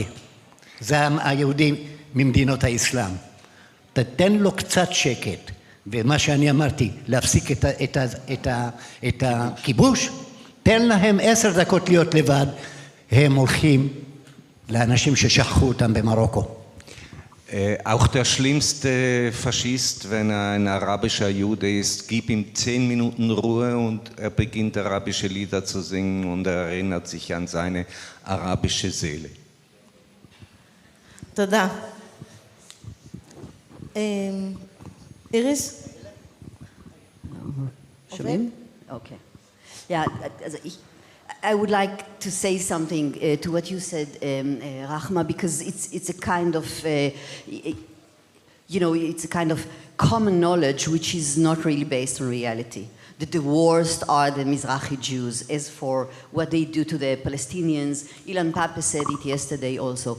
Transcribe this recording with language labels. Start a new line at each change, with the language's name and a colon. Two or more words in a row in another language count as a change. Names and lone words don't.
Hebrew: זה היהודי ממדינות האסלאם. תתן לו קצת שקט. ומה שאני אמרתי, להפסיק את הכיבוש, תן להם 10 דקות להיות לבד, הם הולכים לאנשים ששכחו אותם במרוקו.
German: Auch der schlimmste Faschist, wenn er ein arabischer Jude ist, gib ihm 10 Minuten Ruhe und er beginnt arabische Lieder zu singen und er erinnert sich an seine arabische Seele.
Hebrew: תודה. איריס? שומעים?
English: Okay. Yeah, I would like to say something to what you said, Rahma, because it's a kind of, it's a kind of common knowledge which is not really based on reality. That the worst are the Mizrahi Jews. As for what they do to the Palestinians, Ilan Pape said it yesterday also.